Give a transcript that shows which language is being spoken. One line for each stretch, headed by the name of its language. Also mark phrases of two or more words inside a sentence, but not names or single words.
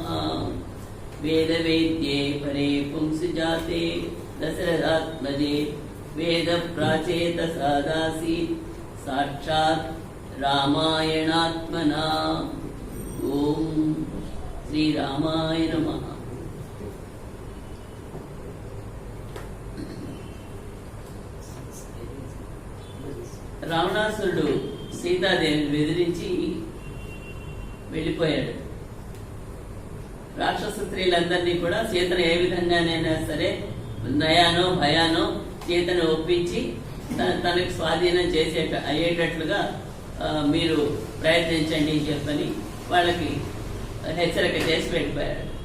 Sanskrit: वेदवेद्ये परे पुंसजाते दशरथात्मजे वेदप्राचेतसादासीत् साक्षात् रामायणात्मना। ओम श्रीरामाय नमः।
Telugu: రావణాసురుడు సీతాదేవిని బెదిరించి వెళ్ళిపోయాడు. రాక్షస స్త్రీలందరినీ కూడా సీతను ఏ విధంగానైనా సరే నయానో భయానో సీతను ఒప్పించి తనకు స్వాధీనం అయ్యేటట్లుగా మీరు ప్రయత్నించండి అని చెప్పని వాళ్ళకి హెచ్చరిక చేసి వెళ్ళిపోయాడు.